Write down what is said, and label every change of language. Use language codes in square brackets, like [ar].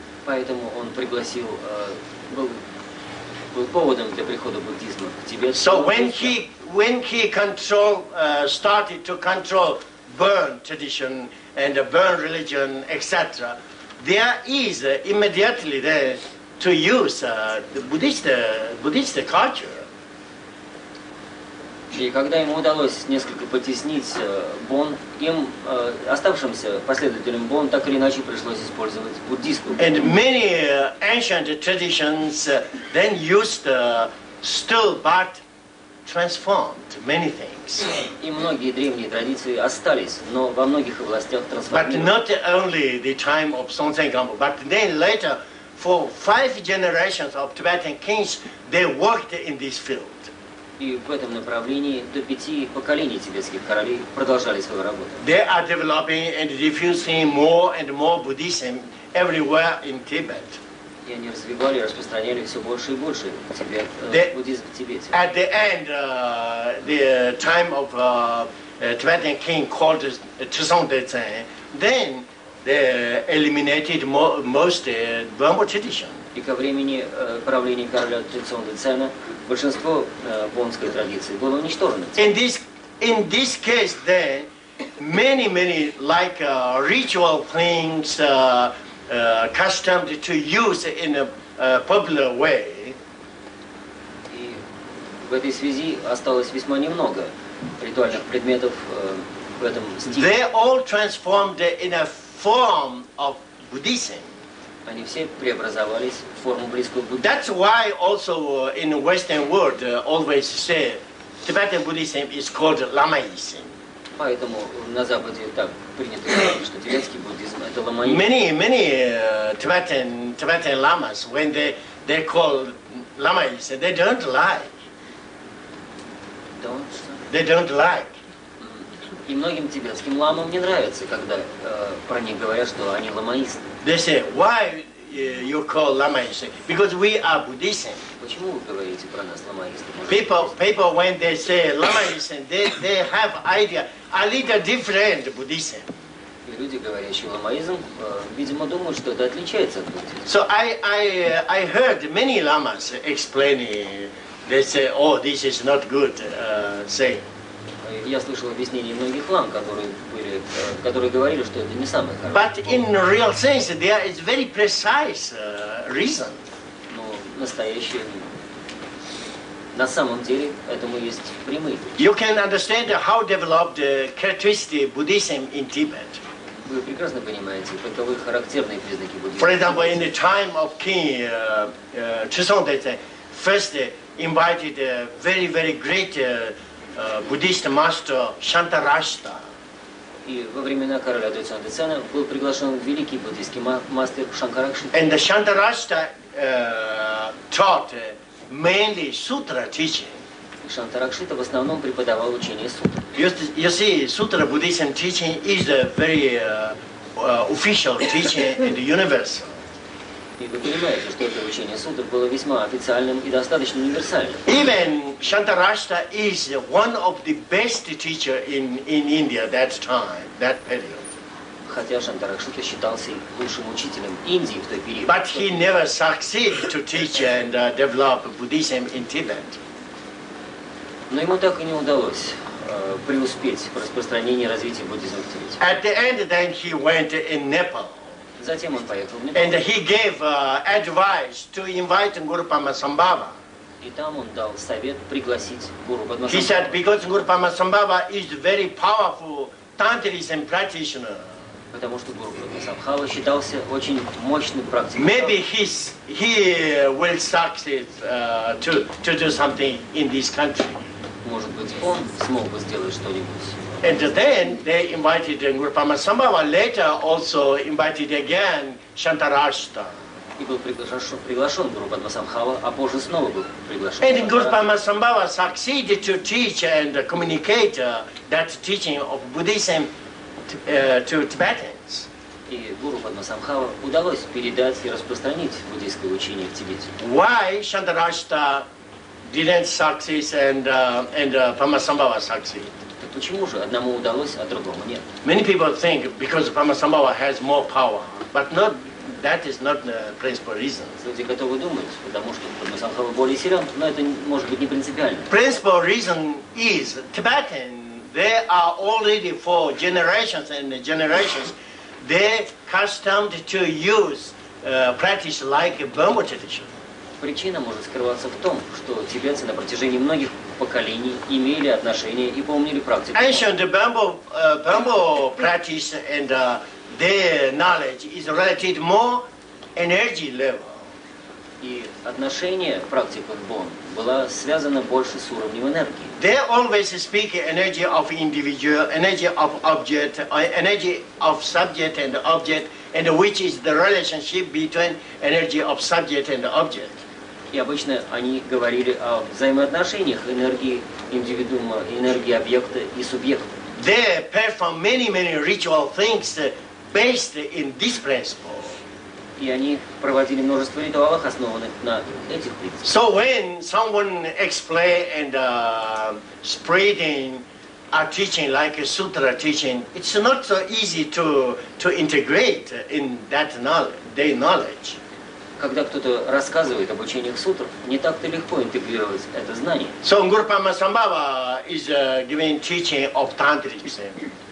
[ru] Поэтому он пригласил, был поводом для прихода буддизма в Тибет. [en] So when he started to control Burn tradition and Burn religion, etc., there is immediately there to use the Buddhist culture. [ru] И когда ему удалось несколько потеснить Бон, им, оставшимся последователям Бон, так или иначе пришлось использовать буддийскую. [en] And many ancient traditions then used still but transformed many things. [ru] И многие древние традиции остались, но во многих областях [en] But [ru] трансформировались. [en] not only the time of Songtsen Gampo, but then later, for 5 generations of Tibetan kings, they worked in this field. [ru] И в этом направлении до 5 поколений тибетских королей продолжали свою работу. [en] They are developing and diffusing more and more Buddhism everywhere in Tibet. [ru] И они развивали, распространяли все больше и больше буддизм в Тибете. [en] At the end, the time of Tibetan king called Trisong Detsen, then they eliminated most Burma tradition. [ru] И ко времени правления короля Трицонга Цена большинство бонской традиции было уничтожено. [en] In this case, then many like ritual things, accustomed to use in a popular way. [ru] И в этой связи осталось весьма немного ритуальных предметов, в этом стиле. [en] They all transformed in a form of Buddhism. [ru] Они все преобразовались в форму близкую к буддизму. [en] That's why also in the Western world always say Tibetan Buddhism is called Lamaism. [ru] Поэтому на Западе так принято говорить, что тибетский буддизм это ламаизм. [en] Many Tibetan lamas, when they call Lamaism, they don't like. They don't like. [ru] И многим тибетским ламам не нравится, когда про них говорят, что они ламаисты. [en] They say, why you call Lamaism? Because we are Buddhism. [ru] Почему вы говорите про нас ламаисты? [en] People when they say Lamaism, they have idea a little different Buddhism. [ru] И люди, говорящие ламаизм, видимо, думают, что это отличается от буддизма. [en] So I heard many lamas explaining. They say, oh, this is not good. Say. [ru] Я слышал объяснения многих лам, которые говорили, что это не самое хорошее. [en] But in real sense, there is very precise reason. [ru] Но настоящее, на самом деле, этому есть прямые. [en] You can understand how developed characteristic Buddhism in Tibet. [ru] Вы прекрасно понимаете, каковы характерные признаки буддизма. [en] For example, in the time of King Chusong, they first invited a very great Buddhist master Shantarashta. [ru] И во времена короля Дойцзяна был приглашен великий буддийский мастер Шанкаракшита. [en] And the Shantarashta taught mainly sutra teaching. [ru] И Шантаракшита в основном преподавал учение сутр. [en] You see, Sutra Buddhism teaching is a very official teaching in the universe. [ru] И вы понимаете, что это учение сутр было весьма официальным и достаточно универсальным. [en] Even Shantarashta is one of the best teacher in India that time, that period. [ru] Хотя Шантаракшита считался лучшим учителем Индии в той период. [en] But he never succeeded to teach and develop Buddhism in Tibet. [ru] Но ему так и не удалось преуспеть в распространении и развитии буддизма в Тибете. [en] At the end, then he went in Nepal. [ru] Затем он поехал в Непал. [en] And he gave advice to invite Guru Padmasambhava. [ru] И там он дал совет пригласить Гуру [en] He [ru] Падмасамбхаву. [en] said, because Guru Padmasambhava is very powerful Tantrism practitioner. [ru] Потому что Гуру Падмасамбхава считался очень мощным практиком. [en] Maybe he will succeed to do something in this country. [ru] Может быть, он смог бы сделать что-нибудь. [en] And then they invited Guru Padmasambhava. Later also invited again Shantarashta. [ru] И был приглашен Гуру Падмасамбхава, а позже снова был приглашен. [en] And Guru Padmasambhava succeeded to teach and communicate that teaching of Buddhism to Tibetans. [ru] И Гуру Падмасамбхава удалось передать и распространить буддийское учение в Тибете. [en] Why Shantarashta didn't succeed and Padmasambhava succeed? [ru] Так почему же одному удалось, а другому нет? [en] Many people think because Padmasambhava has more power, but that is not the principal reason. [ru] Люди готовы думать, потому что Падмасамбхава более силен, но это может быть не принципиально. [en] Principal reason is Tibetan, they are already for generations and generations, they accustomed to use practice like Burma tradition. [ru] Причина может скрываться в том, что тибетцы на протяжении многих поколений имели отношение и помнили практику. [en] Ancient Burma practice and their knowledge is related more energy level. [ru] И отношение практиков Бон было связано больше с уровнем энергии. [en] They always speak energy of individual, energy of object, energy of subject and object, and which is the relationship between energy of subject and object. [ru] И обычно они говорили о взаимоотношениях энергии индивидуума, энергии объекта и субъекта. [en] They perform many ritual things based in this principle. [ru] И они проводили множество ритуалов, основанных на этих принципах. [en] So when someone explain and spreading a teaching like a sutra teaching, it's not so easy to integrate in that knowledge, their knowledge. [ru] Когда кто-то рассказывает об учениях сутр, не так-то легко интегрировать это знание. [en] So Guru Padmasambhava is giving teaching of Tantrism.